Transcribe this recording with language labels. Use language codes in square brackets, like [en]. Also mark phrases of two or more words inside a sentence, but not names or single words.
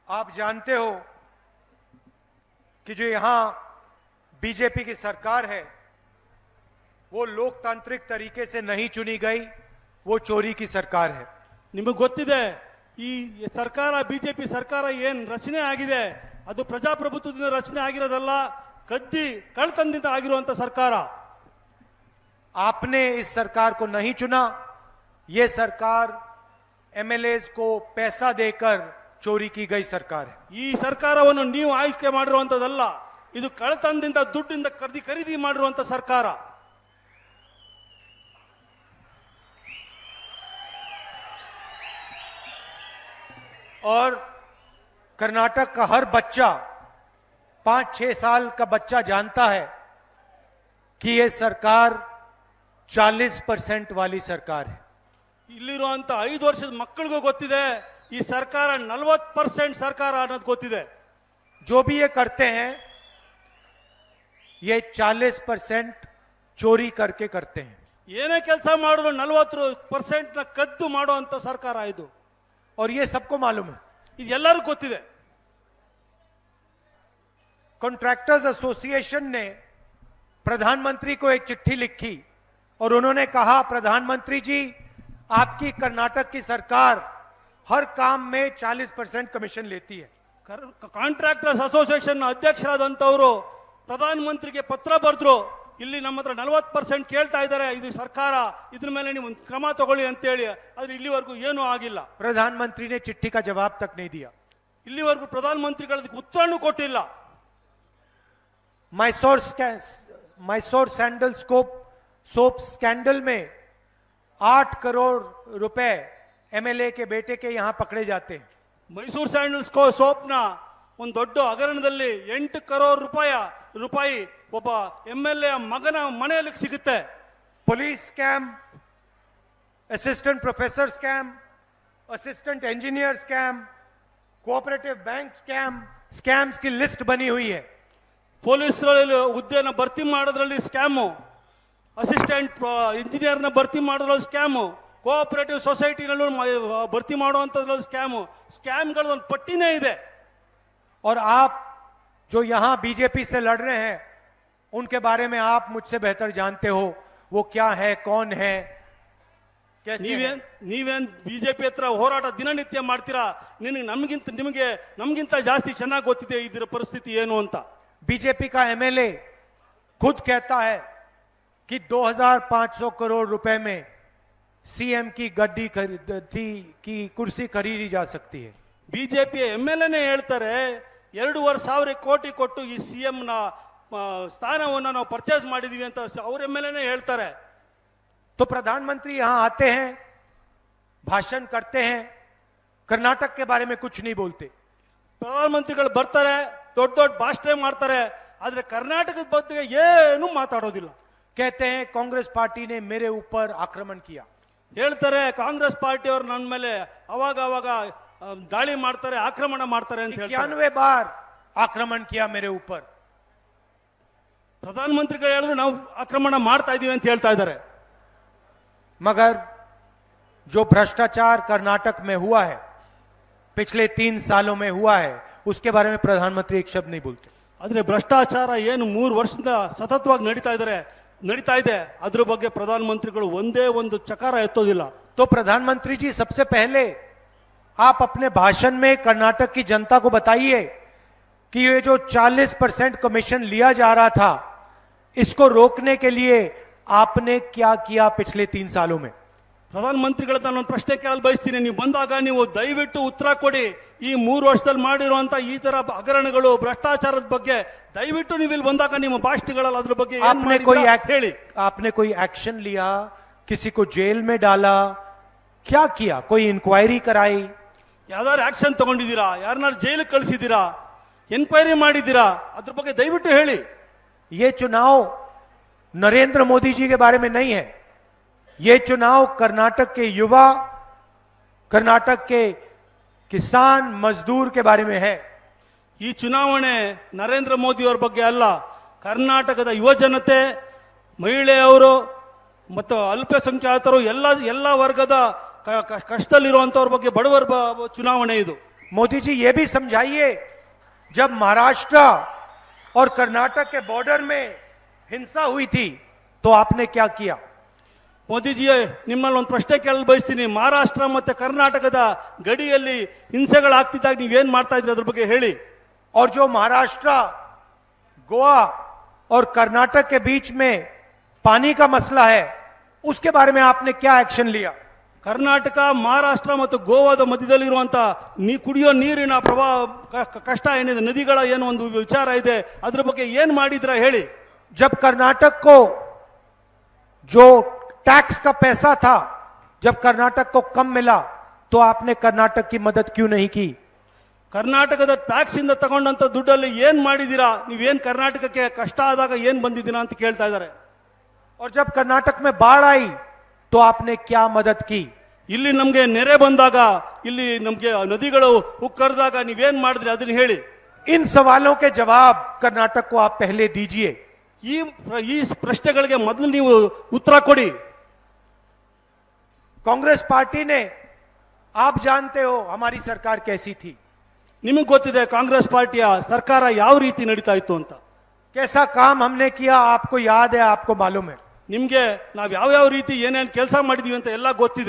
[hi] आप जानते हो कि जो यहां बीजेपी की सरकार है वो लोकतांत्रिक तरीके से नहीं चुनी गई, वो चोरी की सरकार है। [kn] ನಿಮಗೆ ಗೊತ್ತಿದೆ ಈ ಸರ್ಕಾರ ಬಿಜೆಪಿ ಸರ್ಕಾರ ಏನು ರಚನೆ ಆಗಿದೆ ಅದು ಪ್ರಜಾಪ್ರಭುತ್ವದಿಂದ ರಚನೆ ಆಗಿರೋದಲ್ಲ, ಕದ್ದಿ ಕಳ್ಳತನದಿಂದ ಆಗಿರುವಂತ ಸರ್ಕಾರ। [hi] आपने इस सरकार को नहीं चुना, ये सरकार एमएलएस को पैसा देकर चोरी की गई सरकार है। [kn] ಈ ಸರ್ಕಾರವನ್ನು ನೀವು ಆಯ್ಕೆ ಮಾಡಿರುವಂತದಲ್ಲ, ಇದು ಕಳ್ಳತನದಿಂದ ದುಡ್ಡಿಂದ ಖರೀದಿ ಮಾಡಿರುವಂತ ಸರ್ಕಾರ। [hi] और कर्नाटक का हर बच्चा 5-6 साल का बच्चा जानता है कि यह सरकार 40% वाली सरकार है। [kn] ಇಲ್ಲಿರುವಂತ 5 ವರ್ಷದ ಮಕ್ಕಳಿಗೂ ಗೊತ್ತಿದೆ ಈ ಸರ್ಕಾರ 40% ಸರ್ಕಾರ ಅನ್ನೋದು ಗೊತ್ತಿದೆ। [hi] जो भी ये करते हैं ये 40% चोरी करके करते हैं। [kn] ಏನೇ ಕೆಲಸ ಮಾಡಿದ್ರು 40% ನ ಕದ್ದು ಮಾಡುವಂತ ಸರ್ಕಾರ ಇದು। [hi] और ये सबको मालूम है, [kn] ಇದೆಲ್ಲರಿಗೂ ಗೊತ್ತಿದೆ। [en] Contractors Association [hi] ने प्रधानमंत्री को एक चिट्ठी लिखी और उन्होंने कहा, प्रधानमंत्री जी आपकी कर्नाटक की सरकार हर काम में 40% कमीशन लेती है। [en] Contractors Association [kn] ಅಧ್ಯಕ್ಷರಾದಂತವರು ಪ್ರಧಾನಮಂತ್ರಿಗೆ ಪತ್ರ ಬರೆದ್ರು, ಇಲ್ಲಿ ನಮ್ಮ ಹತ್ರ 40% ಕೇಳ್ತಾ ಇದ್ದಾರೆ, ಇದು ಸರ್ಕಾರ, ಇದ್ರ ಮೇಲೆ ನೀವು ಕ್ರಮ ತಗೊಳ್ಳಿ ಅಂತ ಹೇಳಿ। ಆದ್ರೆ ಇಲ್ಲಿವರೆಗೂ ಏನೂ ಆಗಿಲ್ಲ। [hi] प्रधानमंत्री ने चिट्ठी का जवाब तक नहीं दिया। [kn] ಇಲ್ಲಿವರೆಗೂ ಪ್ರಧಾನಮಂತ್ರಿಗಳಿಗೆ ಉತ್ತರನೂ ಕೊಟ್ಟಿಲ್ಲ। [hi] मैसोर सैंडल सोप स्कैंडल में 8 करोड़ रुपए एमएलए के बेटे के यहां पकड़े जाते हैं। [kn] ಮೈಸೂರು ಸ್ಯಾಂಡಲ್ಸ್ ಸೋಪ್ನ ಒಂದು ದೊಡ್ಡ ಹಗರಣದಲ್ಲಿ 8 ಕರೋಡ್ ರೂಪಾಯಿ ಒಬ್ಬ ಎಂಎಲ್ಎ ಮಗನ ಮನೆಯಲ್ಲಿ ಸಿಗುತ್ತೆ। [en] police scam, assistant professor scam, assistant engineer scam, cooperative bank scams [hi] की लिस्ट बनी हुई है। [kn] ಪೊಲೀಸರಲ್ಲಿ ಹುದ್ದೆನ ಭರ್ತಿ ಮಾಡೋದ್ರಲ್ಲಿ ಸ್ಕ್ಯಾಮು, [en] assistant engineer [kn] ಭರ್ತಿ ಮಾಡೋದ್ರಲ್ಲಿ ಸ್ಕ್ಯಾಮು, [en] cooperative society [kn] ಭರ್ತಿ ಮಾಡುವಂಥದ್ರಲ್ಲಿ ಸ್ಕ್ಯಾಮ್ಗಳ ಒಂದು ಪಟ್ಟಿನೇ ಇದೆ। [hi] और आप जो यहां बीजेपी से लड़ रहे हैं उनके बारे में आप मुझसे बेहतर जानते हो, वो क्या है, कौन है, कैसे है। [kn] ನೀವೇನ್ ಬಿಜೆಪಿ ಹತ್ರ ಹೋರಾಟ ದಿನನಿತ್ಯ ಮಾಡ್ತೀರಾ, ನಮಗಿಂತ ಜಾಸ್ತಿ ಚೆನ್ನಾಗಿ ಗೊತ್ತಿದೆ ಇದರ ಪರಿಸ್ಥಿತಿ ಏನು ಅಂತ। [hi] बीजेपी का एमएलए खुद कहता है कि 2500 करोड़ रुपए में सीएम की गद्दी की कुर्सी खरीदी जा सकती है। [kn] ಬಿಜೆಪಿ ಎಂಎಲ್ಎನೇ ಹೇಳ್ತಾರೆ 2,500 ಕೋಟಿ ಕೊಟ್ಟು ಈ ಸಿಎಂ ನ ಸ್ಥಾನವನ್ನು ನಾವು ಪರ್ಚೇಸ್ ಮಾಡಿದೀವಿ ಅಂತ ಅವ್ರ ಎಂಎಲ್ಎನೇ ಹೇಳ್ತಾರೆ। [hi] तो प्रधानमंत्री यहां आते हैं, भाषण करते हैं, कर्नाटक के बारे में कुछ नहीं बोलते। [kn] ಪ್ರಧಾನಮಂತ್ರಿಗಳು ಬರ್ತಾರೆ, ದೊಡ್ಡ ಭಾಷಣ ಮಾಡ್ತಾರೆ, ಆದ್ರೆ ಕರ್ನಾಟಕದ ಬಗ್ಗೆ ಏನು ಮಾತಾಡೋದಿಲ್ಲ। [hi] कहते हैं कांग्रेस पार्टी ने मेरे ऊपर आक्रमण किया। [kn] ಹೇಳ್ತಾರೆ ಕಾಂಗ್ರೆಸ್ ಪಾರ್ಟಿಯವರು ನನ್ನ ಮೇಲೆ ಅವಾಗ ದಾಳಿ ಮಾಡ್ತಾರೆ, ಆಕ್ರಮಣ ಮಾಡ್ತಾರೆ ಅಂತ ಹೇಳ್ತಾರೆ। [hi] 91 बार आक्रमण किया मेरे ऊपर। [kn] ಪ್ರಧಾನಮಂತ್ರಿಗಳು ಹೇಳಿದ್ರು ನಾವು ಆಕ್ರಮಣ ಮಾಡ್ತಾ ಇದೀವಿ ಅಂತ ಹೇಳ್ತಾ ಇದ್ದಾರೆ। [hi] मगर जो भ्रष्टाचार कर्नाटक में हुआ है, पिछले 3 सालों में हुआ है, उसके बारे में प्रधानमंत्री एक शब्द नहीं बोलते। [kn] ಆದ್ರೆ ಭ್ರಷ್ಟಾಚಾರ ಏನು 3 ವರ್ಷದಿಂದ ಸತತವಾಗಿ ನಡೀತಾ ಇದೆ ಅದ್ರ ಬಗ್ಗೆ ಪ್ರಧಾನಮಂತ್ರಿಗಳು ಒಂದೇ ಒಂದು ಚಕಾರ ಎತ್ತೋದಿಲ್ಲ। [hi] तो प्रधानमंत्री जी सबसे पहले आप अपने भाषण में कर्नाटक की जनता को बताइए कि ये जो 40% कमीशन लिया जा रहा था, इसको रोकने के लिए आपने क्या किया पिछले 3 सालों में। [kn] ಪ್ರಧಾನಮಂತ್ರಿಗಳ ನಾನು ಪ್ರಶ್ನೆ ಕೇಳಲು ಬಯಸ್ತೀನಿ, ನೀವು ಬಂದಾಗ ನೀವು ದಯವಿಟ್ಟು ಉತ್ತರ ಕೊಡಿ। ಈ 3 ವರ್ಷದಲ್ಲಿ ಮಾಡಿರುವಂತ ಈ ತರ ಹಗರಣಗಳು, ಭ್ರಷ್ಟಾಚಾರದ ಬಗ್ಗೆ ದಯವಿಟ್ಟು ನೀವು ಇಲ್ಲಿ ಬಂದಾಗ ನಿಮ್ಮ ಭಾಷಣಗಳಲ್ಲಿ ಅದ್ರ ಬಗ್ಗೆ ಹೇಳಿ। [hi] आपने कोई एक्शन लिया, किसी को जेल में डाला, क्या किया, कोई इंक्वायरी कराई, [kn] ಯಾವ್ದಾದ್ರು ಆಕ್ಷನ್ ತಗೊಂಡಿದ್ದೀರಾ, ಯಾರನ್ನಾರು ಜೈಲಿಗೆ ಕಳಿಸಿದ್ದೀರಾ, ಎನ್ಕ್ವೈರಿ ಮಾಡಿದ್ದೀರಾ, ಅದ್ರ ಬಗ್ಗೆ ದಯವಿಟ್ಟು ಹೇಳಿ। [hi] ये चुनाव नरेंद्र मोदी जी के बारे में नहीं है, ये चुनाव कर्नाटक के युवा, कर्नाटक के किसान मजदूर के बारे में है। [kn] ಈ ಚುನಾವಣೆ ನರೇಂದ್ರ ಮೋದಿ ಅವರ ಬಗ್ಗೆ ಅಲ್ಲ, ಕರ್ನಾಟಕದ ಯುವ ಜನತೆ, ಮಹಿಳೆಯರು ಮತ್ತು ಅಲ್ಪಸಂಖ್ಯಾತರು ಎಲ್ಲ ವರ್ಗದ ಕಷ್ಟದಲ್ಲಿರುವಂತವ್ರ ಬಗ್ಗೆ, ಬಡವರ ಚುನಾವಣೆ ಇದು। [hi] मोदी जी ये भी समझाइए, जब महाराष्ट्र और कर्नाटक के बॉर्डर में हिंसा हुई थी तो आपने क्या किया? [kn] ಮೋದಿಜಿ ನಿಮ್ಮಲ್ಲಿ ಒಂದು ಪ್ರಶ್ನೆ ಕೇಳಲು ಬಯಸ್ತೀನಿ. ಮಹಾರಾಷ್ಟ್ರ ಮತ್ತೆ ಕರ್ನಾಟಕದ ಗಡಿಯಲ್ಲಿ ಹಿಂಸೆಗಳಾಗ್ತಿದ್ದಾಗ ನೀವೇನ್ ಮಾಡ್ತಾ ಇದ್ರಿ ಅದ್ರ ಬಗ್ಗೆ ಹೇಳಿ. [hi] और जो महाराष्ट्र, गोवा और कर्नाटक के बीच में पानी का मसला है, उसके बारे में आपने क्या एक्शन लिया? [kn] ಕರ್ನಾಟಕ, ಮಹಾರಾಷ್ಟ್ರ ಮತ್ತು ಗೋವಾದ ಮಧ್ಯದಲ್ಲಿರುವಂತ ಕುಡಿಯೋ ನೀರಿನ ಪ್ರವಾಹ ಕಷ್ಟ ಏನಿದೆ, ನದಿಗಳ ಏನು ಒಂದು ವಿಚಾರ ಇದೆ, ಅದ್ರ ಬಗ್ಗೆ ಏನ್ ಮಾಡಿದ್ರ ಹೇಳಿ. [hi] जब कर्नाटक को जो टैक्स का पैसा था, जब कर्नाटक को कम मिला तो आपने कर्नाटक की मदद क्यों नहीं की? [kn] ಕರ್ನಾಟಕದ ಟ್ಯಾಕ್ಸ್ ಇಂದ ತಗೊಂಡಂತ ದುಡ್ಡಲ್ಲಿ ಏನ್ ಮಾಡಿದೀರಾ, ನೀವೇನ್ ಕರ್ನಾಟಕಕ್ಕೆ ಕಷ್ಟ ಆದಾಗ ಏನ್ ಬಂದಿದ್ದೀರಾ ಅಂತ ಕೇಳ್ತಾ ಇದ್ದಾರೆ. [hi] और जब कर्नाटक में बाढ़ आई तो आपने क्या मदद की? [kn] ಇಲ್ಲಿ ನಮ್ಗೆ ನೆರೆ ಬಂದಾಗ, ಇಲ್ಲಿ ನಮ್ಗೆ ನದಿಗಳು ಉಕ್ಕರಿದಾಗ ನೀವೇನ್ ಮಾಡಿದ್ರಿ ಅದನ್ನ ಹೇಳಿ. [hi] इन सवालों के जवाब कर्नाटक को आप पहले दीजिए. [kn] ಈ ಪ್ರಶ್ನೆಗಳಿಗೆ ಮೊದಲು ನೀವು ಉತ್ತರ ಕೊಡಿ. [hi] कांग्रेस पार्टी ने, आप जानते हो हमारी सरकार कैसी थी, [kn] ನಿಮಗೆ ಗೊತ್ತಿದೆ ಕಾಂಗ್ರೆಸ್ ಪಾರ್ಟಿಯ ಸರ್ಕಾರ ಯಾವ ರೀತಿ ನಡೀತಾ ಇತ್ತು ಅಂತ. [hi] कैसा काम हमने किया आपको याद है, आपको मालूम है. [kn] ನಿಮ್ಗೆ ನಾವ್ ಯಾವ ರೀತಿ ಏನೇನ್ ಕೆಲಸ ಮಾಡಿದೀವಿ ಅಂತ ಎಲ್ಲ ಗೊತ್ತಿದೆ.